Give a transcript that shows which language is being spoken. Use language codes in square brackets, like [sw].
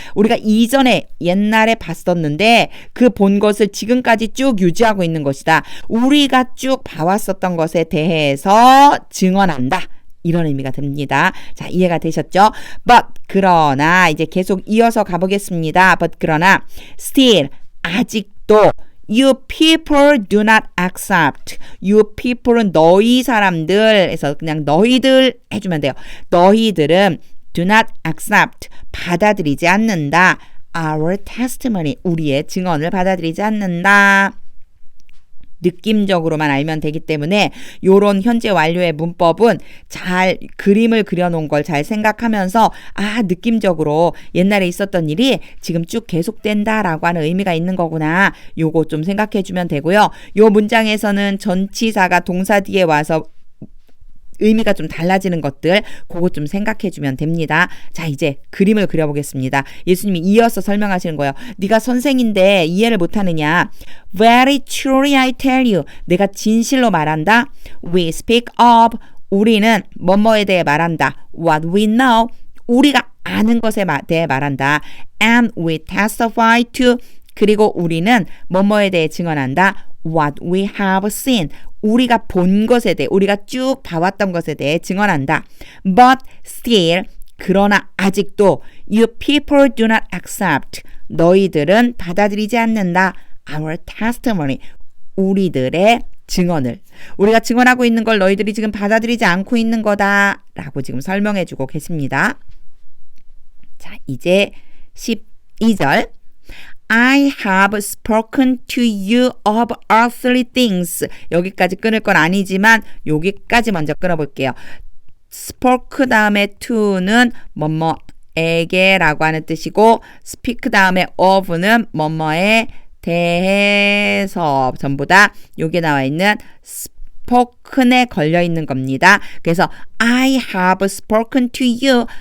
[ko] 우리가 이전에 옛날에 봤었는데 그 본 것을 지금까지 쭉 유지하고 있는 것이다. 우리가 쭉 봐왔었던 것에 대해서 증언한다. 이런 의미가 듭니다. 자, 이해가 되셨죠? [en] But [ko] 그러나 이제 계속 이어서 가보겠습니다. [en] But [ko] 그러나 [en] still [ko] 아직도 [en] You people do not accept. You people [ko] 은 너희 사람들에서 그냥 너희들 해주면 돼요. 너희들은 [en] do not accept. [ko] 받아들이지 않는다. [en] Our testimony. [ko] 우리의 증언을 받아들이지 않는다. 느낌적으로만 알면 되기 때문에 요런 현재 완료의 문법은 잘 그림을 그려놓은 걸 잘 생각하면서 느낌적으로 옛날에 있었던 일이 지금 쭉 계속된다라고 하는 의미가 있는 거구나. 요거 좀 생각해 주면 되고요. 요 문장에서는 전치사가 동사 뒤에 와서 의미가 좀 달라지는 것들 그거 좀 생각해 주면 됩니다. 자, 이제 그림을 그려보겠습니다. 예수님이 이어서 설명하시는 거예요. 네가 선생인데 이해를 못하느냐. [en] Very truly I tell you. [ko] 내가 진실로 말한다. [en] We speak of. [ko] 우리는 뭐뭐에 대해 말한다. [en] What we know. [ko] 우리가 아는 것에 대해 말한다. [en] And we testify to. [ko] 그리고 우리는 뭐뭐에 대해 증언한다. [en] What we have seen. [ko] 우리가 본 것에 대해 우리가 쭉 봐왔던 것에 대해 증언한다. [en] But still [ko] 그러나 아직도 [en] you people do not accept. [ko] 너희들은 받아들이지 않는다. [en] Our testimony. [ko] 우리들의 증언을. 우리가 증언하고 있는 걸 너희들이 지금 받아들이지 않고 있는 거다. 라고 지금 설명해 주고 계십니다. 자, 이제 12절. [en] I have spoken to you of earthly things. [ko] 여기까지 끊을 건 아니지만 여기까지 먼저 끊어볼게요. spoke 다음에 to는 뭐뭐에게라고 하는 뜻이고 speak 다음에 of는 뭐뭐에 대해서 전부 다 여기에 나와 있는 spoken에 걸려 있는 겁니다. 그래서 [en] I have spoken to you.